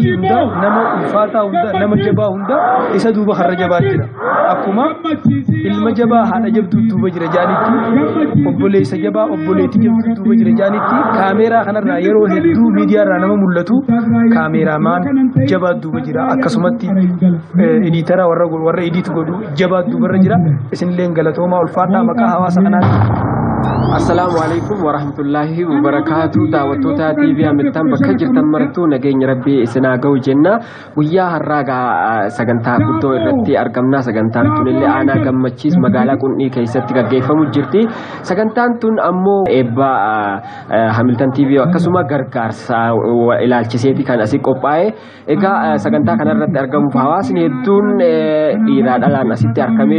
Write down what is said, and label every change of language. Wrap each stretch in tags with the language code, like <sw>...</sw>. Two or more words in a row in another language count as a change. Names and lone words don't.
<om>hunda nama ulfaataa hunda nama jabaa hunda isa duuba har'a jabaa jira akkuma ilma jabaa haadha jabduu duuba jira jaanitti obboleessa jabaa obboleetti jabduu duuba jira jaanitti kaameeraa kanarraa yeroo hedduu miidiyaa irraa nama mul'atu kaameramaan jabaa duuba jira akkasumatti editara warra edit godhu jabaa duuba irra jira isinillee galatoomaa ulfaadhaa maqaa hawaasa kanaatti.</om> <ar>السلام عليكم ورحمة الله وبركاته</ar> <om>daawwattoota TV Hamilton bakka jirtan martuu nageenya rabbii isinaa ga'u jenna guyyaa har'aa sagantaa guddoo irratti argamna sagantaan tun illee aanaa gammachiis magaalaa Qundhii keessatti gaggeeffamu jirti sagantaan tun ammoo eebba Hamilton TV akkasuma gargaarsa ilaalchiseeti kan asii qophaa'e egaa sagantaa kana irratti argamuuf hawaasni hedduun dhiiraa dhalaan asitti argamee</om>